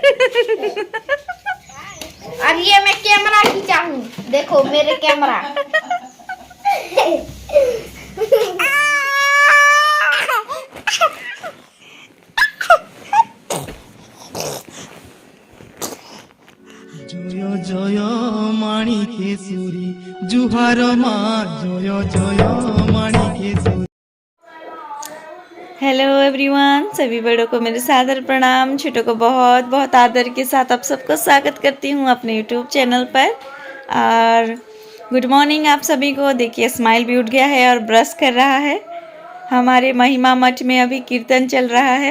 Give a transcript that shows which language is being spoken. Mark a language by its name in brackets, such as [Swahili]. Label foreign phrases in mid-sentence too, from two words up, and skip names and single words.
[Hindi] और ये मैं कैमरा खींचा हूँ, देखो मेरे कैमरा। [Assamese] জয় জয় মাণিকেশ্বরী জুহার মা জয় জয় মাণिकेশ্বरी। [English] Hello everyone, [Hindi] सभी बड़ों को मेरे सादर प्रणाम, छोटों को बहुत बहुत आदर के साथ आप सबको स्वागत करती हूँ अपने यूट्यूब चैनल पर। और [English] Good morning [Hindi] आप सभी को। देखिए स्माइल भी उठ गया है और ब्रश कर रहा है। हमारे महिमा मठ में अभी कीर्तन चल रहा है।